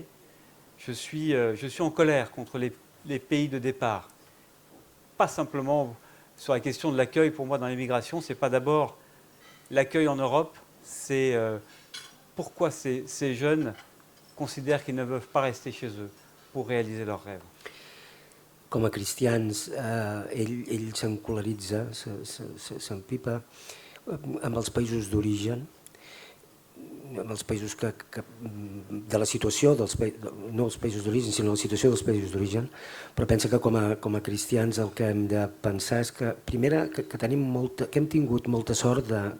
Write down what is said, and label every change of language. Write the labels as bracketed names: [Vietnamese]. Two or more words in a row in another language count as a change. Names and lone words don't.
[French] Je suis en colère contre les pays de départ. Pas simplement sur la question de l'accueil. Pour moi, dans l'immigration, ce n'est pas d'abord l'accueil en Europe, c'est pourquoi ces jeunes considèrent qu'ils ne peuvent pas rester chez eux pour réaliser leurs rêves. [Catalan] Com a cristians, ell s'encolaritza, s'empipa amb els països d'origen, amb els països de la situació, no els països d'origen, sinó la situació dels països d'origen, però pensa que com a cristians el que hem de pensar és que, primera, que hem tingut molta sort